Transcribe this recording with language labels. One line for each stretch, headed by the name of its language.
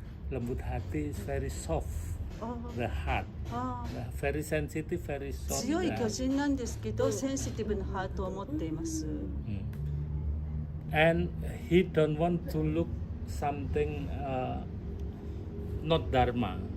Indonesian: Lembut hati
English: is very soft. The heart, very sensitive, very soft.
Japanese: 強い巨人なんですけど、センシティブなハートを持っています。
English: And he don't want to look something not dharma.